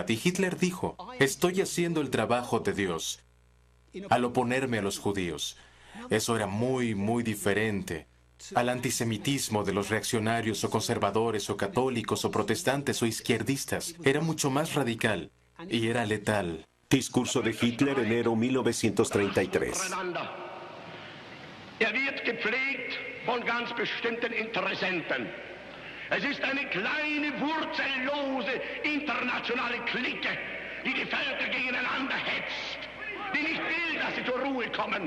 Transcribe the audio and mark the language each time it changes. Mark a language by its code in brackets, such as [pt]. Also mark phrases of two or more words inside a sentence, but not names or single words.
[es] Y Hitler dijo, estoy haciendo el trabajo de Dios al oponerme a los judíos. Eso era muy, muy diferente al antisemitismo de los reaccionarios o conservadores o católicos o protestantes o izquierdistas. Era mucho más radical y era letal. Discurso de Hitler, enero 1933. [de] Wird gepflegt von ganz bestimmten Interessenten. Es ist eine kleine, wurzellose, internationale Clique, die die Völker gegeneinander hetzt, die nicht will, dass sie zur Ruhe kommen.